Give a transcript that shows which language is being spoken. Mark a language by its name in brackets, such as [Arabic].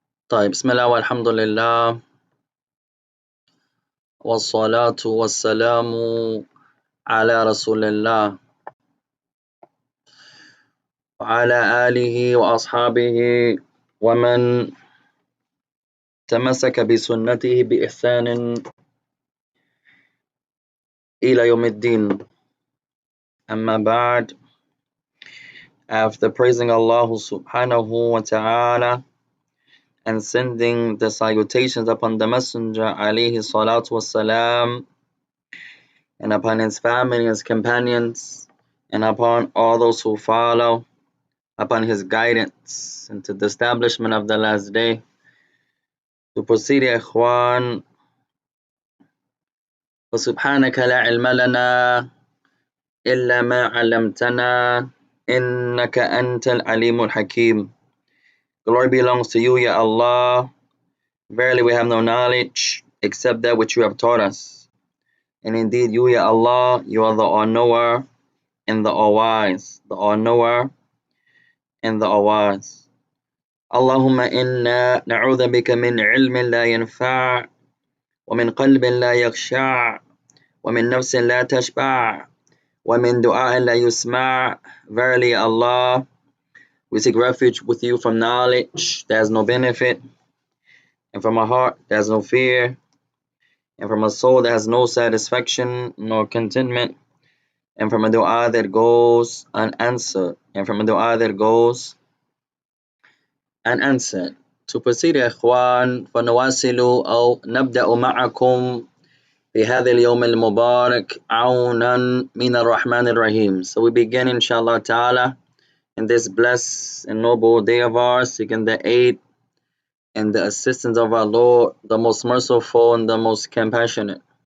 [Arabic] طيب بسم الله والحمد لله والصلاة والسلام على رسول الله وعلى آله وأصحابه ومن تمسك بسنته بإحسان إلى يوم الدين. أما بعد, [English] after praising Allah subhanahu wa ta'ala and sending the salutations upon the Messenger alayhi salatu wassalam, and upon his family and his companions, and upon all those who follow upon his guidance into the establishment of the last day. To proceed, [Arabic] يا إخوان, وسبحانك لا علم لنا إلا ما علمتنا إنك أنت العليم الحكيم. [English] Glory belongs to you, Ya Allah. Verily we have no knowledge except that which you have taught us. And indeed you, Ya Allah, you are the all-knower and the all-wise. The all-knower and the all-wise. [Arabic] اللهم إنا نعوذ بك من علم لا ينفع ومن قلب لا يخشع ومن نفس لا تشبع ومن دعاء لا يسمع. [English] Verily Allah, we seek refuge with you from knowledge that has no benefit, and from a heart that has no fear, and from a soul that has no satisfaction nor contentment, and from a dua that goes unanswered, and from a dua that goes unanswered. To proceed, [Arabic] يا إخوان, فنواصل أو نبدأ معكم في هذا اليوم المبارك عونا من الرحمن الرحيم. [English] So we begin, inshallah ta'ala, in this blessed and noble day of ours, seeking the aid and the assistance of our Lord, the most merciful and the most compassionate.